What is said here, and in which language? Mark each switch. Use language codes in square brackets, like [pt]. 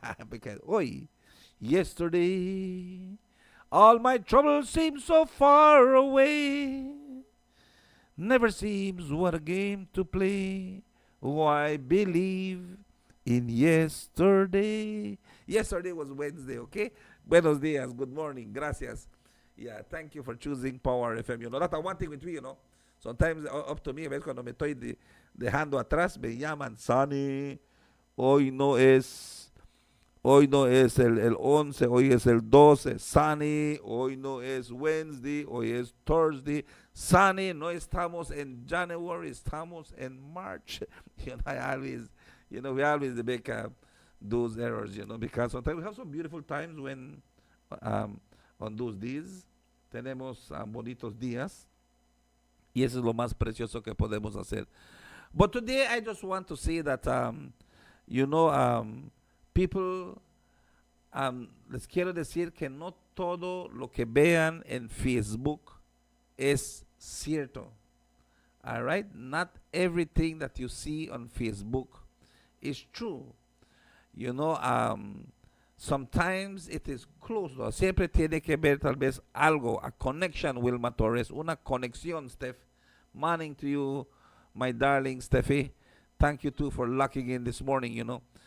[en] Because, yesterday, all my troubles seem so far away. Never seems what a game to play Oh, I believe in yesterday. Yesterday was Wednesday, okay? [es] Buenos dias, [en] good morning, gracias. Yeah, thank you for choosing Power FM. You know, that's one thing with me, you know. Sometimes up to me, [es] a veces cuando me estoy dejando atrás, me llaman, Sunny, hoy no es, hoy no es el 11, hoy es el 12, Sunny, hoy no es Wednesday, hoy es Thursday, Sunny, no estamos en January, estamos en March. [en] You know, I always, you know, we always make those errors, you know, because sometimes we have some beautiful times when on those days [es] tenemos bonitos días y eso es lo más precioso que podemos hacer. [en] But today I just want to say that you know, people, [es] les quiero decir que no todo lo que vean en Facebook es cierto. [en] All right, not everything that you see on Facebook is true. You know, sometimes it is close. [es] ¿No? Siempre tiene que ver tal vez algo, [en] a connection, [es] Wilma Torres, una conexión, Steph. [en] Morning to you, my darling Steffi. Thank you too for locking in this morning, you know.